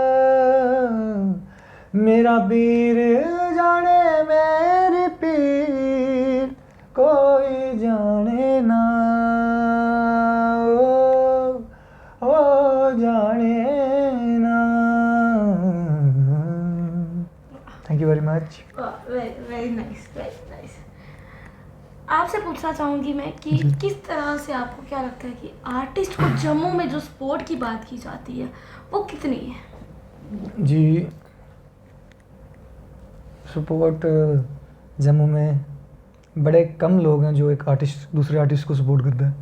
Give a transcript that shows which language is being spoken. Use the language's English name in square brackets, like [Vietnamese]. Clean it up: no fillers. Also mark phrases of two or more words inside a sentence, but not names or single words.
[Hindi] मेरा पीर जाने मेरे पीर कोई जाने ना ओ जाने ना। [English] thank you very much. very nice very nice. [Hindi] आप आपसे पूछना चाहूँगी मैं कि जी। किस तरह से आपको क्या लगता है कि आर्टिस्ट को जम्मू में जो सपोर्ट की बात की जाती है वो कितनी है? जी, सपोर्ट जम्मू में बड़े कम लोग हैं जो एक आर्टिस्ट दूसरे आर्टिस्ट को सपोर्ट करता है।